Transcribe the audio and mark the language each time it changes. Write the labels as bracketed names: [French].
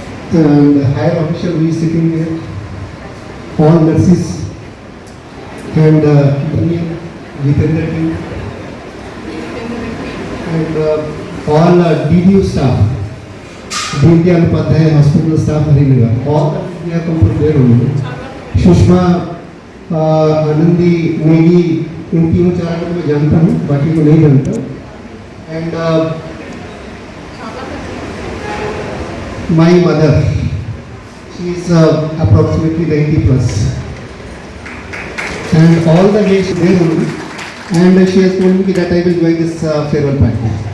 [English] And the higher official who is sitting there, all nurses, and Jitendra team, and all DDU staff, Dindya Upadhyay hospital staff, Harinagar, all they have come from there only. [Hindi] Sushma, Anandi, Maggi, इन तीनों चारों को मैं जानता हूँ, बाकी को नहीं जानता। [English] And my mother, she is approximately 90 plus, and all the way she is there only, and she has told me that I will join this farewell party.